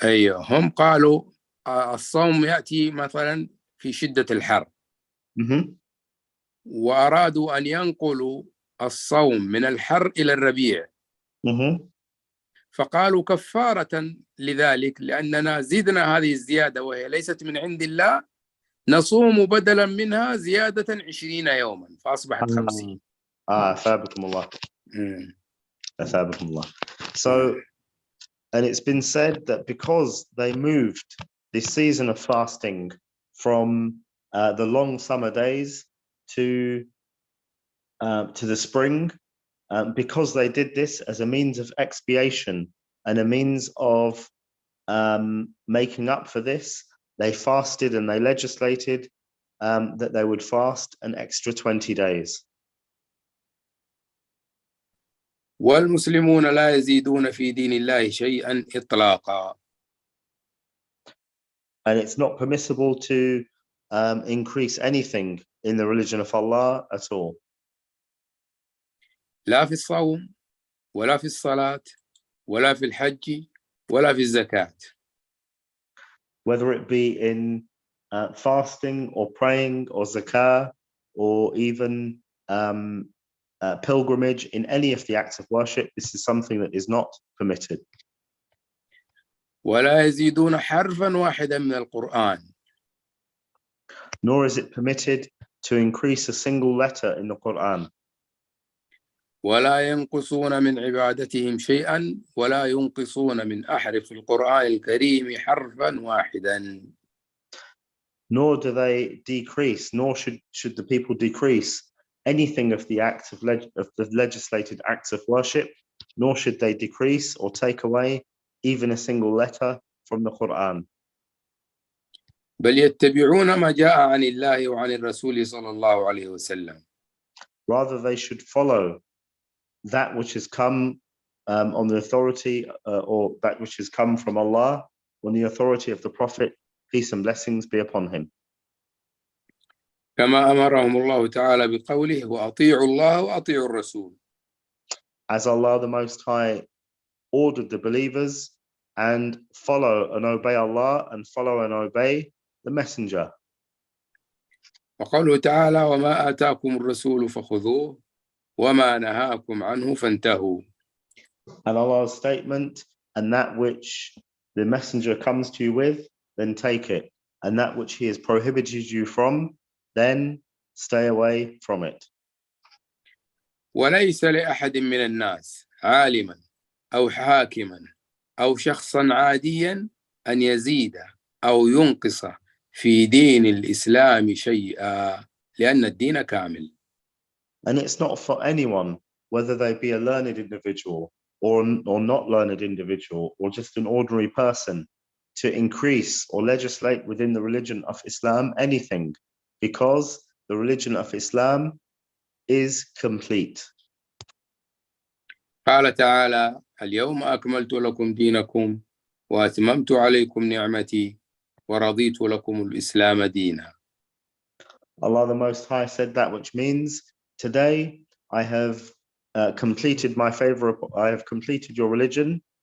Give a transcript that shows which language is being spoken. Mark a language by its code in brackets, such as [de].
[ar] هم قالوا الصوم يأتي مثلا في شدة الحر، وأرادوا أن ينقلوا الصوم من الحر إلى الربيع، فقالوا كفارة لذلك لأننا زدنا هذه الزيادة وهي ليست من عند الله، نصوم بدلا منها زيادة 20 يوما فأصبحت 50. أثابكم الله. أثابكم الله. [en] So, and it's been said that because they moved this season of fasting from the long summer days to the spring, because they did this as a means of expiation and a means of making up for this, they fasted and they legislated that they would fast an extra 20 days. [ar] والمسلمون لا يزيدون في دين الله شيئا إطلاقا. [en] And it's not permissible to increase anything in the religion of Allah at all. [ar] لا في الصوم ولا في الصلاة ولا في الحج ولا في الزكاة. [en] Whether it be in fasting or praying or zakah or even pilgrimage, in any of the acts of worship, this is something that is not permitted. [ar] ولا يزيدون حرفا واحدا من القرآن. [en] Nor is it permitted to increase a single letter in the Quran. [ar] ولا ينقصون من عبادتهم شيئا ولا ينقصون من أحرف القرآن الكريم حرفا واحدا. [en] Nor do they decrease, nor should the people decrease anything of the acts of the legislated acts of worship, nor should they decrease or take away even a single letter from the Quran. [ar] بل يتبعون ما جاء عن الله وعن الرسول صلى الله عليه وسلم. [en] Rather, they should follow that which has come on the authority or that which has come from Allah on the authority of the Prophet, peace and blessings be upon him. [ar] كما أمرهم الله تعالى بقوله وأطيعوا الله وأطيعوا الرسول. [en] As Allah the Most High ordered the believers and follow and obey Allah and follow and obey the Messenger. [ar] وقوله تعالى وما آتاكم الرسول فخذوه وما نهاكم عنه فانتهوا. [en] And Allah's statement, and that which the Messenger comes to you with, then take it, and that which he has prohibited you from, then stay away from it. [ar] وليس لأحد من الناس عالما أو حاكما أو شخصا عاديا أن يزيد أو ينقص في دين الإسلام شيئا لأن الدين كامل. [en] And it's not for anyone, whether they be a learned individual or not learned individual or just an ordinary person, to increase or legislate within the religion of Islam anything, because the religion of Islam is complete. [ar] قال تعالى اليوم أكملت لكم دينكم وأتممت عليكم نعمتي ورضيت لكم الإسلام دينا. [en] Allah the Most High said that, which means today I have completed my favor. I have completed your religion.